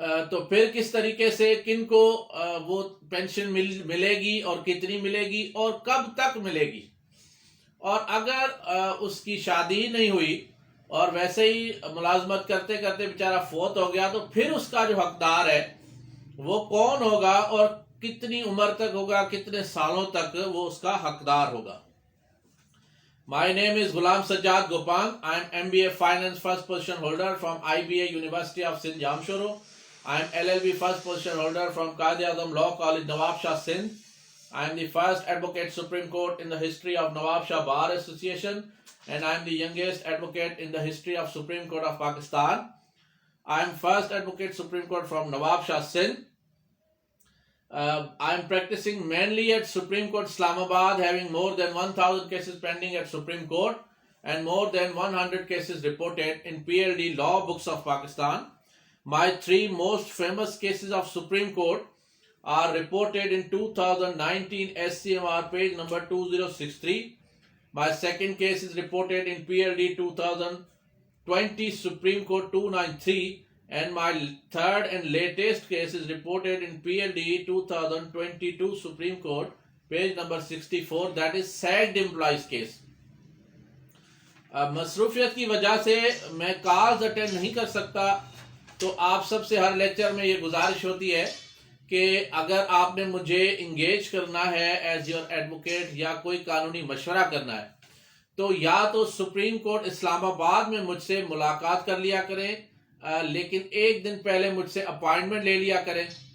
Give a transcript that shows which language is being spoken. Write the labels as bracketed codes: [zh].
[ur] تو پھر کس طریقے سے کن کو وہ پینشن ملے گی اور کتنی ملے گی اور کب تک ملے گی، اور اگر اس کی شادی نہیں ہوئی اور ویسے ہی ملازمت کرتے کرتے بیچارہ فوت ہو گیا تو پھر اس کا جو حقدار ہے وہ کون ہوگا اور کتنی عمر تک ہوگا، کتنے سالوں تک وہ اس کا حقدار ہوگا۔ [en] My name is Ghulam Sajjad Gopang. I am MBA Finance first position holder from IBA University of Sindh Jamshoro. I am LLB first position holder from Quaid-e-Azam Law College Nawab Shah Sindh. I am the first advocate Supreme Court in the history of Nawab Shah Bar Association, and I am the youngest advocate in the history of Supreme Court of Pakistan. I am first advocate Supreme Court from Nawab Shah Sindh. I am practicing mainly at Supreme Court Islamabad, having more than 1000 cases pending at Supreme Court and more than 100 cases reported in PLD Law Books of Pakistan. My three most famous cases of Supreme Court are reported in 2019 SCMR page number 2063. My second case is reported in PLD 2020 Supreme Court 293. And my third and latest case is reported in PLD 2022 Supreme Court, page number 64, that is sacked employees case. [ur] مصروفیت کی وجہ سے میں calls attend نہیں کر سکتا، تو آپ سب سے ہر لیکچر میں یہ گزارش ہوتی ہے کہ اگر آپ نے مجھے انگیج کرنا ہے [en] as your advocate [ur] یا کوئی قانونی مشورہ کرنا ہے تو یا تو سپریم کورٹ اسلام آباد میں مجھ سے ملاقات کر لیا کریں، لیکن ایک دن پہلے مجھ سے اپائنٹمنٹ لے لیا کریں،